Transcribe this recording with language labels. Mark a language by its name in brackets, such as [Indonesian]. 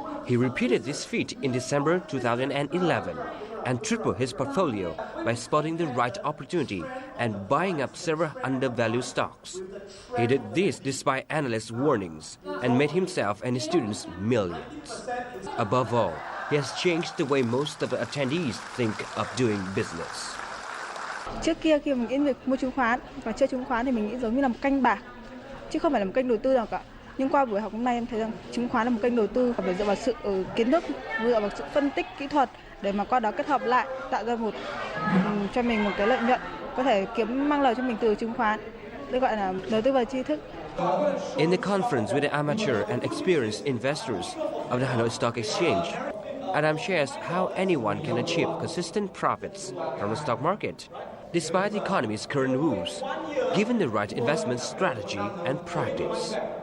[English] He repeated this feat in December 2011 and tripled his portfolio by spotting the right opportunity and buying up several undervalued stocks. He did this despite analysts' warnings and made himself and his students millions. Above all, he has changed the way most of the attendees think of doing business. [Vietnamese] Trước kia khi mình nghĩ việc mua chứng khoán và chơi chứng khoán thì mình nghĩ giống như là một kênh bạc chứ không phải là một kênh đầu tư nào cả. Nhưng qua buổi học hôm nay em thấy rằng chứng khoán là một kênh đầu tư và phải dựa vào sự kiến thức, dựa vào sự phân tích kỹ thuật để mà qua đó kết hợp lại tạo ra cho mình một cái lợi nhuận có thể mang lời cho mình từ chứng khoán. Đây gọi là đầu tư vào tri thức. [English] In the conference with the amateur and experienced investors of the Hanoi Stock Exchange, Adam shares how anyone can achieve consistent profits from the stock market, despite the economy's current woes, given the right investment strategy and practice.